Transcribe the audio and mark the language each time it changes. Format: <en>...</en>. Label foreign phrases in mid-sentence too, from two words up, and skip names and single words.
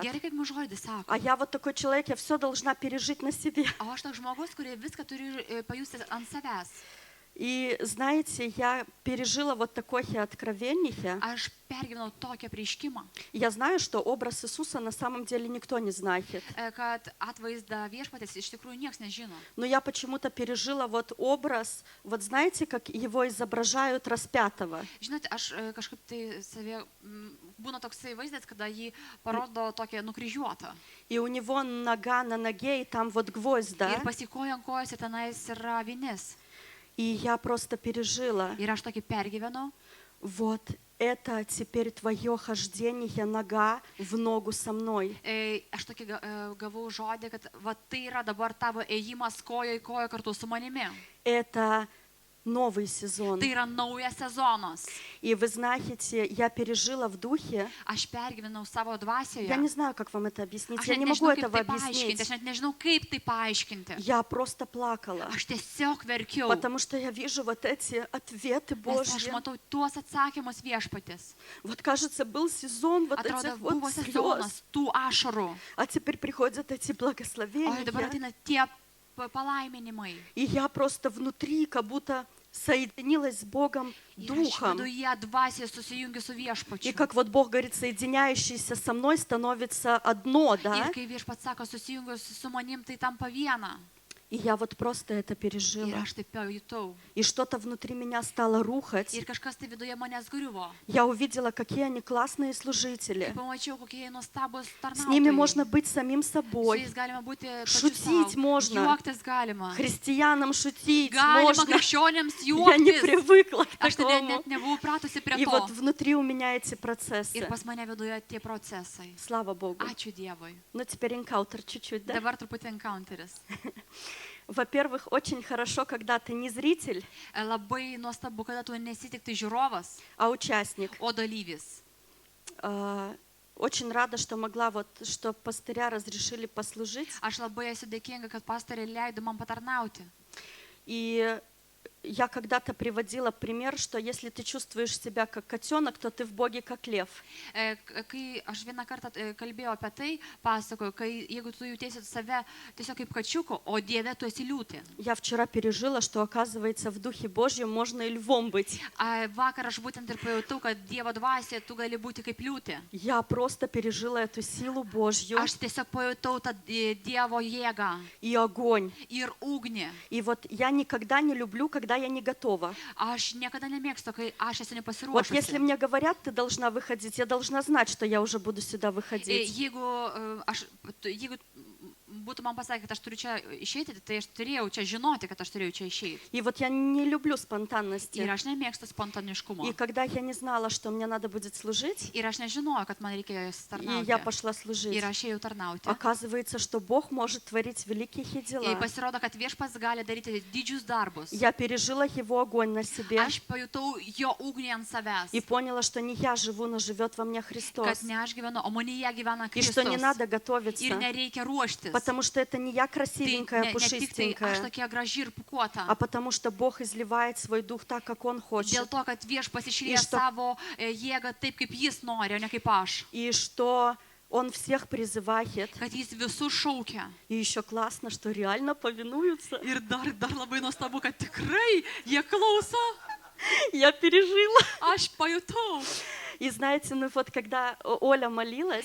<lt>Gerai, kaip mums žodis sako.</lt> <ru>А я вот такой человек, я все должна пережить на себе.</ru> <lt>O aš toks žmogus, kurie viską turi pajusti ant savęs.</lt> <ru>И знаете, я пережила вот такое откровение.</ru> <lt>Aš pergyvenau tokią prieškimą,</lt> <ru>Я знаю, что образ Иисуса на самом деле никто не знает.</ru> <lt>kad atvaizdą viešpatės iš tikrųjų niekas nežino.</lt> <ru>Но я почему-то пережила вот образ, вот знаете, как его изображают распятого.</ru> <lt>Žinote, aš kažkaip tai savie, būna toksai vaizdas, kada jį parodo tokią nukryžiuotą.</lt> <ru>И у него нога на ноге, и там вот гвоздь, да?</ru> <lt>Ir pasikoja ant kojos ir tenais yra vinis.</lt> <ru>И я просто пережила.</ru> <lt>Ir aš tokį pergyvenau.</lt> <ru>Вот это теперь твое хождение нога в ногу со мной.</ru> <lt>Aš tokį gavau žodį, kad va tai yra dabar tavo ėjimas koja į koją kartu su manimi.</lt> <ru>Это новый сезон.</ru> <lt>Tai yra naujas sezonas.</lt> <ru>И вы знаете, я пережила в духе,</ru> <lt>Aš pergyvenau savo dvasioje.</lt> <ru>я не знаю, как вам это объяснить,</ru> <lt>Aš</lt> <ru>я</ru> <lt>net</lt> <ru>не могу</ru> <lt>nežinau, kaip</lt> <ru>этого</ru> <lt>tai paaiškinti.</lt> <ru>объяснить.</ru> <lt>Aš net nežinau, kaip tai paaiškinti.</lt> <ru>Я просто плакала,</ru> <lt>Aš tiesiog verkiau.</lt> <ru>потому что я вижу вот эти ответы</ru> <lt>Nes aš</lt> <ru>Божьи.</ru> <lt>matau tuos atsakymus viešpatis.</lt> <ru>Вот, кажется, был сезон вот</ru> <lt>Atrodo,</lt> <ru>этих вот</ru> <lt>buvo</lt> <ru>слез,</ru> <lt>sezonas tų ašarų.</lt> <ru>а теперь приходят эти</ru> <lt>O</lt> <ru>благословения.</ru> <lt>dabar ateina tie palaiminimai.</lt> <ru>И я просто внутри как будто соединилась с Богом</ru> <lt>Ir aš</lt> <ru>Духом.</ru> <lt>viduje dvasiai susijungiu su</lt> <ru>И</ru> <lt>viešpačiu.</lt> <ru>как вот Бог говорит, соединяющийся со мной становится одно, да?</ru> <lt>Ir kai viešpats sako, susijungiu su manim, tai tampa viena.</lt> <ru>И я вот просто это</ru> <lt>Ir</lt> <ru>пережила.</ru> <lt>aš taip pajutau.</lt> <ru>И что-то внутри меня стало рухать.</ru> <lt>Ir kažkas tai viduje manęs griuvo.</lt> <ru>Я увидела, какие они классные служители.</ru> <lt>Pamačiau, kokie jie nuostabus</lt> <ru>С ними</ru> <lt>tarnautojai.</lt> <ru>можно быть самим</ru> <lt>Su</lt> <ru>собой.</ru> <lt>jais galima būti pačiu</lt> <ru>Шутить</ru> <lt>sau.</lt> <ru>можно.</ru> <lt>Juoktis galima.</lt> <ru>Христианам шутить</ru> <lt>Galima</lt> <ru>можно.</ru> <lt>krikščionėms</lt> <ru>Я не</ru> <lt>juoktis.</lt> <ru>привыкла к</ru> <lt>Aš tada</lt> <ru>такому.</ru> <lt>net nebuvau pratusi prie</lt> <ru>И вот</ru> <lt>to.</lt> <ru>внутри у меня эти процессы.</ru> <lt>Ir pas mane viduje tie procesai.</lt> <ru>Слава Богу.</ru> <lt>Ačiū Dievui.</lt> <ru>Ну, теперь энкаутер чуть-чуть, да?</ru> <lt>Dabar truputį encounteris.</lt> <ru>Во-первых, очень хорошо, когда ты не зритель,</ru> <lt>Labai nuostabu, kada tu nesi tik tai žiūrovas,</lt> <ru>а участник.</ru> <lt>o dalyvis.</lt> <ru>Очень рада, что могла вот, что пастыря разрешили послужить.</ru> <lt>Aš labai esu dėkinga, kad pastoriai leido man patarnauti.</lt> <ru>И я когда-то приводила пример, что если ты чувствуешь себя как котенок, то ты в Боге как лев.</ru> <lt>Kai aš vieną kartą kalbėjau apie tai, pasakoju, kai jeigu tu jautiesi save tiesiog kaip kačiuko, o Dieve tu esi liūtė.</lt> <ru>Я вчера пережила, что, оказывается, в Духе Божьем можно и львом быть.</ru> <lt>Vakar aš būtent ir pajutau, kad Dievo dvasia tu gali būti kaip liūtė.</lt> <ru>Я просто пережила эту силу Божью</ru> <lt>Aš tiesiog pajutau tą Dievo jėgą</lt> <ru>и огонь.</ru> <lt>ir ugnį.</lt> <ru>И вот я никогда не люблю, когда я не готова.</ru> <lt>Aš niekada nemėgstu, kai aš esu</lt> <ru>Вот если</ru> <lt>nepasiruošusi.</lt> <ru>мне говорят, ты должна выходить, я должна знать, что я уже буду сюда выходить.</ru> <lt>Jeigu būtų man pasakę, kad aš turiu čia išeiti, tai aš turėjau čia žinoti, kad aš turėjau čia išeiti.</lt> <ru>И вот я не люблю спонтанности.</ru> <lt>Ir aš nemėgstu spontaniškumo.</lt> <ru>И когда я не знала, что мне надо будет служить,</ru> <lt>Ir aš nežinojau, kad man reikėjo</lt> <ru>и я</ru> <lt>tarnauti.</lt> <ru>пошла служить,</ru> <lt>Ir aš ėjau tarnauti.</lt> <ru>оказывается, что Бог может творить великие</ru> <lt>Ir</lt> <ru>дела.</ru> <lt>pasirodo, kad viešpats gali daryti didžius darbus.</lt> <ru>Я пережила Его огонь на себе</ru> <lt>Aš pajutau jo ugnį ant savęs.</lt> <ru>и поняла, что не я живу, но живет во мне</ru> <lt>Kad</lt> <ru>Христос.</ru> <lt>ne aš gyvenu, o manyje gyvena</lt> <ru>И что не</ru> <lt>Kristus.</lt> <ru>надо</ru> <lt>Ir</lt> <ru>готовиться,</ru> <lt>nereikia ruoštis.</lt> <ru>потому что это не я</ru> <lt>Tai</lt> <ru>красивенькая,</ru> <lt>ne tik tai aš</lt> <ru>пушистенькая,</ru> <lt>tokia graži ir pukuota.</lt> <ru>а потому что Бог изливает свой дух так, как Он</ru> <lt>Dėl</lt> <ru>хочет.</ru> <lt>to, kad viešpats išlieja Iš to- savo jėgą taip, kaip jis nori, o ne kaip aš.</lt> <ru>И что Он всех призывает.</ru> <lt>Kad jis visus šaukia.</lt> <ru>И еще классно, что реально повинуются.</ru> <lt>Ir dar labai nuostabu, kad tikrai jie klauso.</lt> <ru>Я пережила.</ru> <lt>Aš pajutau.</lt> <ru>И знаете, ну вот когда Оля молилась,</ru>